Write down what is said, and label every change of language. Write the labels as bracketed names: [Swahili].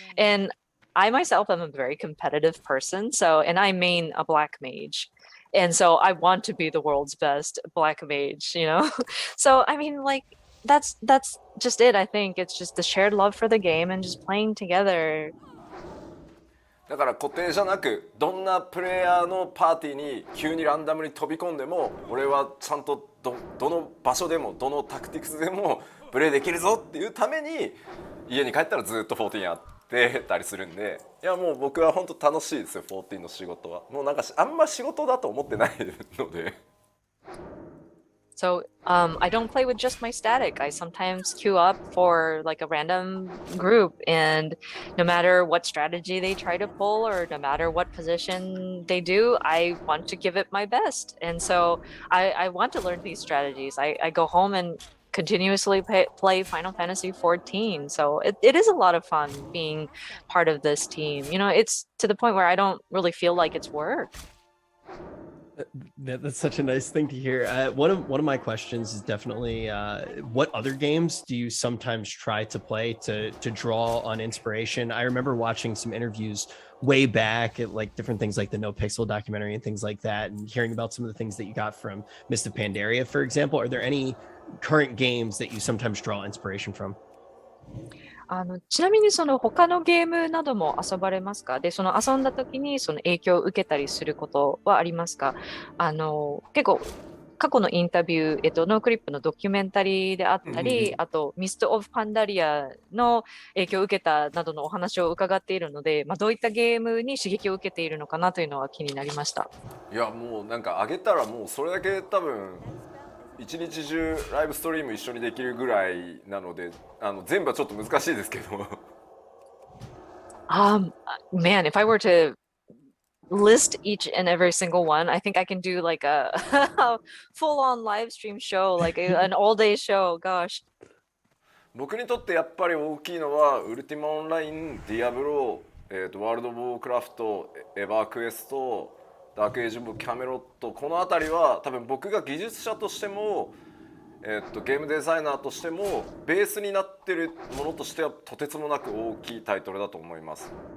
[English] And I myself am a very competitive person, and I main a black mage. And so I want to be the world's best black mage, you know? So I mean, like that's just it. I think it's just the shared love for the game and just playing together. [Japanese] だから固定じゃなく、どんなプレイヤーのパーティーに急にランダムに飛び込んでも俺はちゃんとどの場所でもどのタクティクスでもプレイできるぞっていうために家に帰ったらずっと14やってたりするんで、いやもう僕は本当楽しいですよ。 14の仕事はもうなんかあんま仕事だと思ってないので。 [English] So I don't play with just my static. I sometimes queue up for like a random group, and no matter what strategy they try to pull or no matter what position they do, I want to give it my best. And so I want to learn these strategies. I go home and continuously play Final Fantasy XIV. So it is a lot of fun being part of this team. You know, it's to the point where I don't really feel like it's work. That's such a nice thing to hear. One of my questions is definitely what other games do you sometimes try to play to draw on inspiration? I remember watching some interviews way back at like different things like the No Pixel documentary and things like that, and hearing about some of the things that you got from Mist of Pandaria, for example. Are there any current games that you sometimes draw inspiration from? [Japanese] ちなみにその他のゲームなども遊ばれますか？で、その遊んだ時にその影響を受けたりすることはありますか？結構過去のインタビュー、ノークリップのドキュメンタリーであったり、あとミスト・オブ・パンダリアの影響を受けたなどのお話を伺っているので、どういったゲームに刺激を受けているのかなというのは気になりました。いやもうなんか上げたらもうそれだけ多分一日中ライブストリーム一緒にできるぐらいなので、全部はちょっと難しいですけど。 [English] Man, if I were to list each and every single one, I think I can do like a full-on live stream show, like an all-day show. Gosh. [Japanese] 僕にとってやっぱり大きいのはウルティマオンライン、ディアブロ、ワールド・オブ・ウォークラフト、エヴァークエスト、ダークエイジ・オブ・キャメロット、この辺りは多分僕が技術者としても、ゲームデザイナーとしてもベースになってるものとしてはとてつもなく大きいタイトルだと思います。